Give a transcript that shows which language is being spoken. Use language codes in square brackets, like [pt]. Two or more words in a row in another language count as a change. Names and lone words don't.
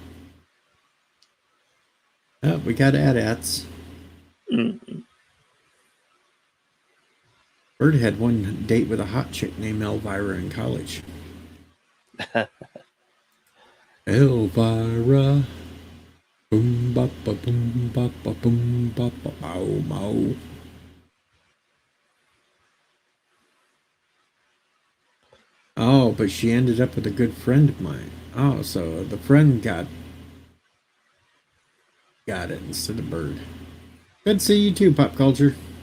[en] Oh, we got AT-ATs. Bird had one date with a hot chick named Elvira in college. Elvira. Boom ba ba boom ba ba boom ba ba bow bow. Oh, but she ended up with a good friend of mine. Oh, so the friend got it instead of Bird. Good to see you too, Pop Culture.